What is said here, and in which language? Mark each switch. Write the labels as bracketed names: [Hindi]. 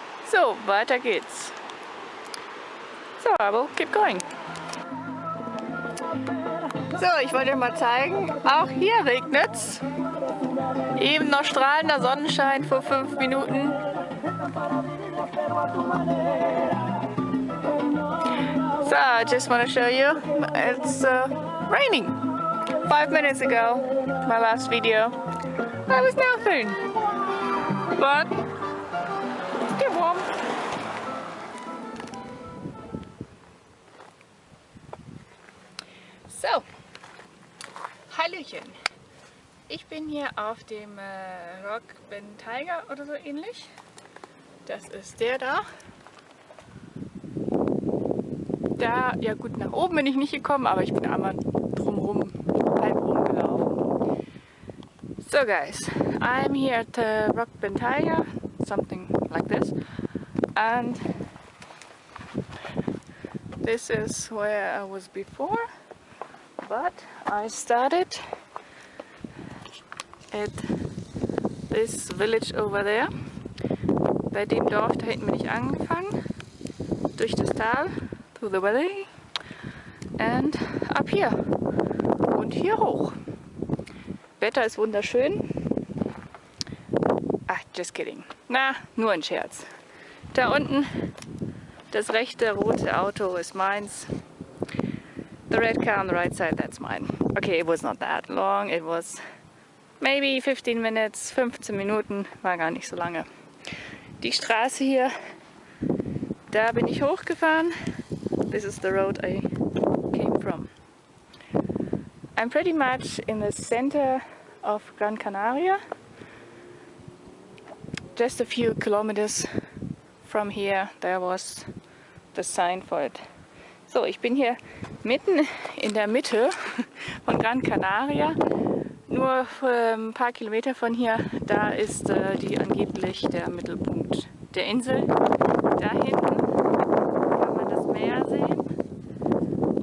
[German] So, weiter geht's. [English] So, I will keep going. [German] So, ich wollte euch mal zeigen, auch hier regnet's. Eben noch strahlender Sonnenschein vor 5 Minuten. [English] So, I just want to show you, it's raining. 5 minutes ago, my last video, that was nothing, but still warm. [German] So, Hallöchen. Ich bin hier auf dem Rock Tiger oder so ähnlich. Das ist der da. Da, ja gut, nach oben bin ich nicht gekommen, aber ich bin einmal drumherum, halb rumgelaufen. [English] So guys, I'm here at the Rock Tiger, something like this, and this is where I was before, but I started at this village over there. [German] Bei dem Dorf da hinten bin ich angefangen, durch das Tal. [English] Through the valley and up here [German] und hier hoch. Wetter ist wunderschön. Ach, [English] just kidding. [German] Na, nur ein Scherz. Da unten, das rechte rote Auto ist meins. [English] The red car on the right side, that's mine. Okay, it was not that long. It was maybe 15 minutes, [German] 15 Minuten, war gar nicht so lange. Die Straße hier, da bin ich hochgefahren. [English] This is the road I came from. I'm pretty much in the center of Gran Canaria. Just a few kilometers from here, there was the sign for it. [German] So, ich bin hier mitten in der Mitte von Gran Canaria. Nur ein paar Kilometer von hier, da ist angeblich der Mittelpunkt der Insel. Da hinten kann man das Meer sehen.